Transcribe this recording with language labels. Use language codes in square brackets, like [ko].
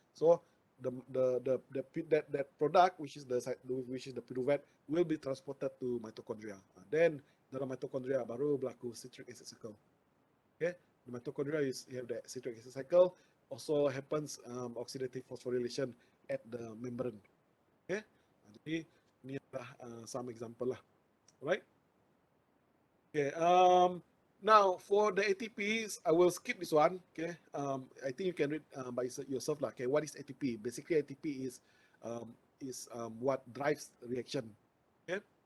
[en] So that product, which is the pyruvate, will be transported to mitochondria. Then [ms] dalam mitochondria baru berlaku [en] citric acid cycle. Okay, the mitochondria you have the citric acid cycle. Also happens oxidative phosphorylation at the membrane. [ms] Okay, jadi ini adalah [en] some example [ms] lah. [en] Alright. Okay. Now for the ATPs, I will skip this one. Okay. I think you can read by yourself lah. Okay. What is ATP? Basically, ATP is what drives the reaction. Okay.